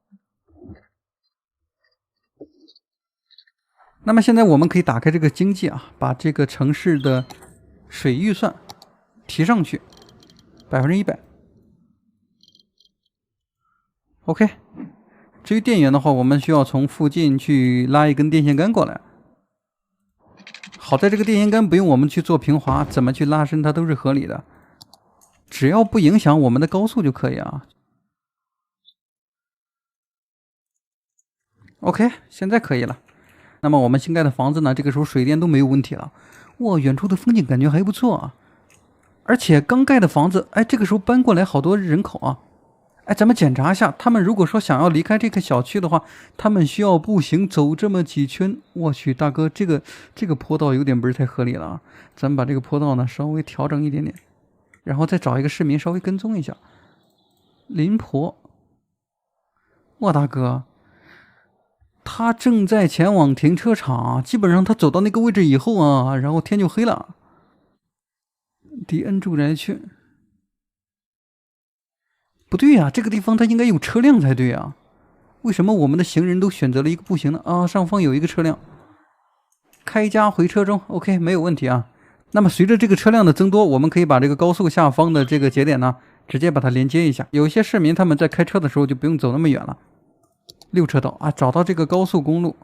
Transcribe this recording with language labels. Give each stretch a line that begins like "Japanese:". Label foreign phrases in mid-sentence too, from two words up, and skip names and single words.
Chinese: 那麼現在我們可以打開這個經濟啊，把這個城市的水預算提上去100%。OK， 至於電源的話，我們需要從附近去拉一根電線桿過來。好在這個電線桿不用我們去做平滑，怎麼去拉伸它都是合理的，只要不影響我們的高速就可以啊。OK， 现在可以了。那麼我們新蓋的房子呢，這個時候水電都沒有問題了。哇，遠處的風景感覺還不錯啊。而且剛蓋的房子，哎，這個時候搬過來好多人口啊。哎，咱們檢查一下，他們如果說想要離開這個小區的話，他們需要步行走這麼幾圈。我去，大哥，這個坡道有點不是太合理了啊。咱們把這個坡道呢稍微調整一點點，然後再找一個市民稍微跟蹤一下。林婆哇，大哥，他正在前往停车场，基本上他走到那个位置以后啊，然后天就黑了。迪恩住宅区，不对呀，这个地方它应该有车辆才对啊，为什么我們的行人都選擇了一個步行呢？啊，上方有一個車輛，開家回車中 ，OK， 沒有問題啊。那麼隨着這個車輛的增多，我們可以把這個高速下方的這個節點呢，直接把它連接一下。有些市民他們在開車的時候就不用走那麼遠了。6車道啊，找到這個高速公路。